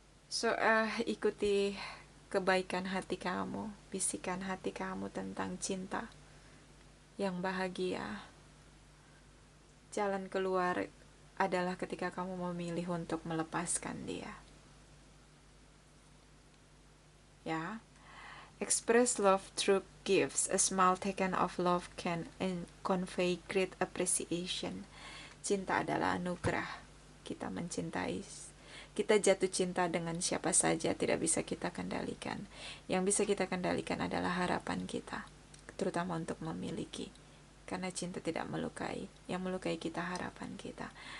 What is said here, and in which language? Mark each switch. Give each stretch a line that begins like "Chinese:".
Indonesian: So, ikuti kebaikan hati kamu, bisikan hati kamu tentang cinta yang bahagia. Jalan keluar adalah ketika kamu memilih untuk melepaskan dia.
English: Ya, express love through gifts. A smile taken of love can convey great appreciation.
Indonesian: Cinta adalah anugerah. Kita mencintai, kita jatuh cinta dengan siapa saja tidak bisa kita kendalikan. Yang bisa kita kendalikan adalah harapan kita, terutama untuk memiliki. Karena cinta tidak melukai, yang melukai kita harapan kita.